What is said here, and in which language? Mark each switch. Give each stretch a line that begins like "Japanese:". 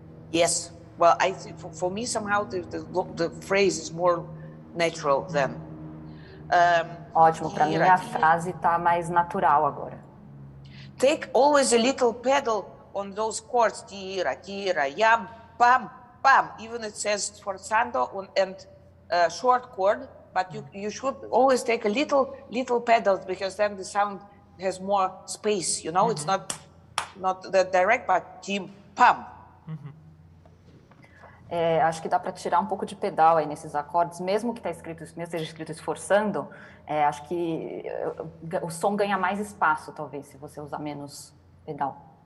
English: Yes, well, I think for me somehow the phrase is more natural than.
Portuguese: Ótimo, para mim a frase está mais natural agora.
English: take always a little pedal on those chords, tira, tira, yam, pam, pam. Even it says sforzando and short chord, but you should always take a little pedals, because then the sound has more space, you know. It's not the direct, but tim, pam.
Portuguese: Acho que dá para tirar um pouco de pedal aí nesses acordes, mesmo que esteja escrito esforçando. Acho que o som ganha mais espaço, talvez, se você usar menos pedal.